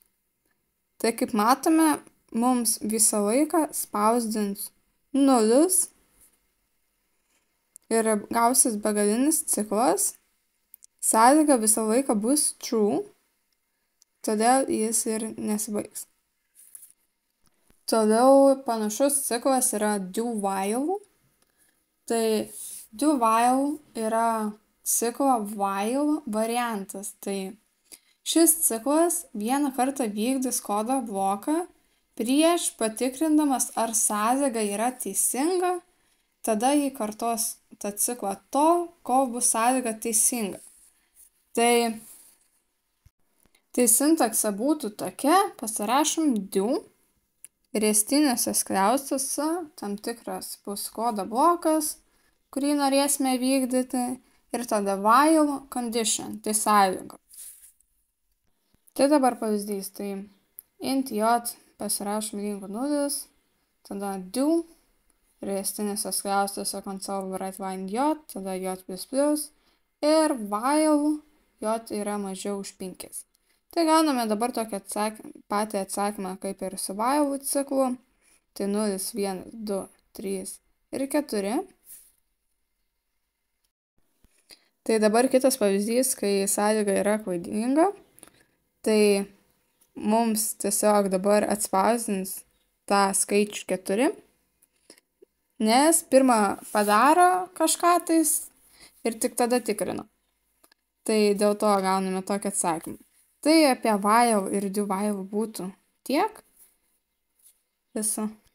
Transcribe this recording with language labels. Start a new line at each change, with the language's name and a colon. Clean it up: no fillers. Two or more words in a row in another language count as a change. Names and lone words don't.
Lithuanian: Tai kaip matome, mums visą laiką spausdins 0 ir gausis begalinis ciklas. Sąlyga visą laiką bus true, todėl jis ir nesibaigs. Toliau panašus ciklas yra
English: do while.
Lithuanian: Tai
English: do while
Lithuanian: yra ciklo while variantas. Tai šis ciklas vieną kartą vykdys kodo bloką prieš patikrindamas, ar sąlyga yra teisinga, tada jį kartos tą ciklą tol, kol bus sąlyga teisinga. Tai sintaksė būtų tokia, pasirašom do, ristinėse skliaustuose tam tikras bus kodo blokas, kurį norėsime vykdyti, ir tada
English: while condition,
Lithuanian: tai sąlyga. Tai dabar pavyzdys, tai int j pasirašom lygų 0, tada do, ristinėse skliaustuose
English: console write line
Lithuanian: j, tada j++, ir while j yra mažiau už 5. Tai gauname dabar tokį patį atsakymą kaip ir su while ciklu. Tai 0, 1, 2, 3 ir 4. Tai dabar kitas pavyzdys, kai sąlyga yra klaidinga. Tai mums tiesiog dabar atspausdins tą skaičių 4. Nes pirmą padaro kažką tais ir tik tada tikrina. Tai dėl to gauname tokį atsakymą. Tai apie while ir
English: do while
Lithuanian: būtų tiek. Viso.